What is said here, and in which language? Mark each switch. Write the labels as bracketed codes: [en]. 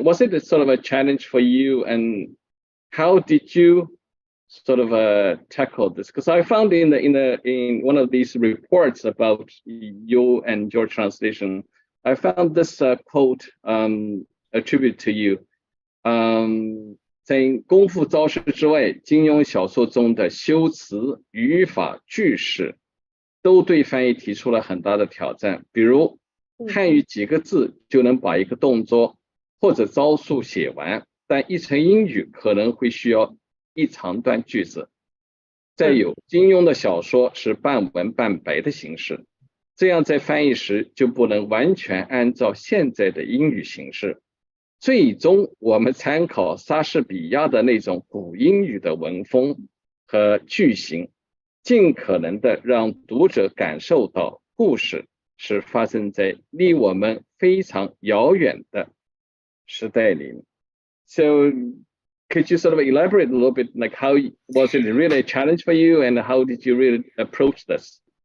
[en] Was it a sort of a challenge for you, and how did you sort of tackle this? Because I found in one of these reports about you and your translation, I found this quote attribute to you. [zh] 在功夫招式之外，金庸小说中的修辞、语法、句式都对翻译提出了很大的挑战。比如汉语几个字就能把一个动作或者招数写完，但译成英语可能会需要一长段句子。再有，金庸的小说是半文半白的形式，这样在翻译时就不能完全按照现在的英语形式。最终我们参考莎士比亚的那种古英语的文风和句型，尽可能的让读者感受到故事是发生在离我们非常遥远的时代里。 [en] So could you sort of elaborate a little bit, like how was it really a challenge for you, and how did you really approach this?